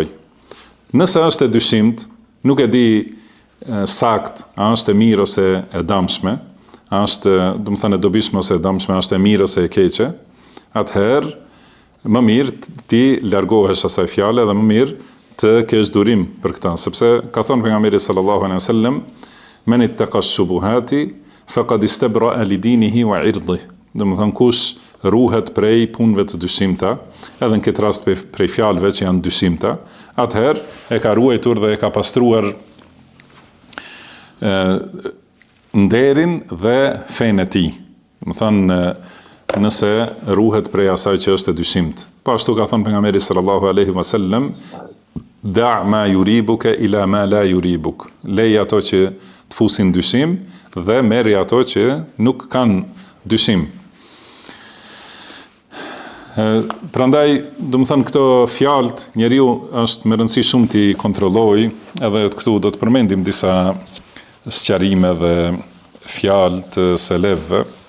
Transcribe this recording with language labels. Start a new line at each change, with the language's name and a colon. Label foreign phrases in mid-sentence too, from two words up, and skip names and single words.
Albanian: Nëse është e dyshimt, nuk e di sakt, a është e mirë ose e dëmshme, a është, domethënë e dobishme ose e dëmshme, a është e mirë ose e keqe, atëherë më mirë ti largohesh asaj fjale dhe më mirë të kesh durim për këtë, sepse ka thënë pejgamberi
Arabic: صلى الله عليه وسلم من اتقى الشبهات فقد استبرأ لدينه وعرضه.
Albanian: Domethënë kush ruhet prej punëve të dyshimta, edhe në këtë rast prej fjalëve që janë dyshimta, atëherë e ka ruajtur dhe e ka pastruar nderin dhe fenë e tij. Domethënë nëse ruhet prej asaj që është e dyshimt. Po ashtu ka thënë pejgamberi
Arabic: صلى الله عليه وسلم دع ما يريبك إلى ما لا يريبك.
Albanian: Lej ato që të fusin dyshim dhe merri ato që nuk kanë dyshim. Prandaj, domethënë këto fjalët njeriu është me rëndësi shumë t'i kontrollojë, edhe këtu do të përmendim disa sqarime dhe fjalë të selefëve.